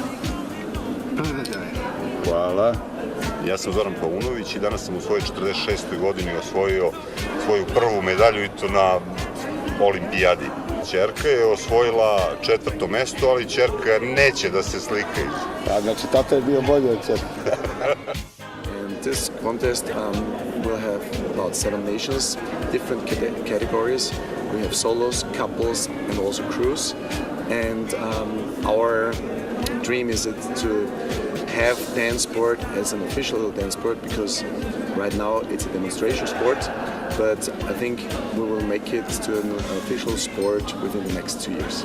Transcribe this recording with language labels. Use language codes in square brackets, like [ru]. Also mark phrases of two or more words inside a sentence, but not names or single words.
[sr] Hvala. Ja sam Zoran Paunović i danas sam u svojoj 46. godini osvojio svoju prvu medalju i to na olimpijadi. Ćerka je osvojila 4. mesto, ali ćerka neće da se slika iz. A, znači, tata je bio bolji od ćerke. [en] And this contest will have about 7 nations, different categories. We have solos, couples, and also crews. And our dream is to have dance sport as an official dance sport, because right now it's a demonstration sport, but I think we will make it to an official sport within the next 2 years.